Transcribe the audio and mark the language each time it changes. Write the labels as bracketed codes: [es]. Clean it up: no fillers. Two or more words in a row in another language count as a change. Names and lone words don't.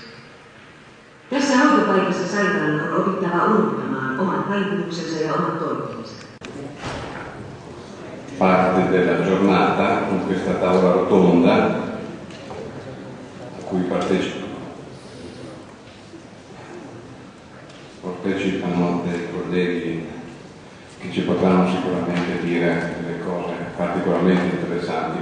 [fi] Tässä hoitopaikassa sairaalan on opittava unohtamaan omat taipumuksensa ja omat toiveensa. [it] Parte della giornata con questa tavola rotonda a cui partecipano dei colleghi che ci potranno sicuramente dire delle cose particolarmente interessanti.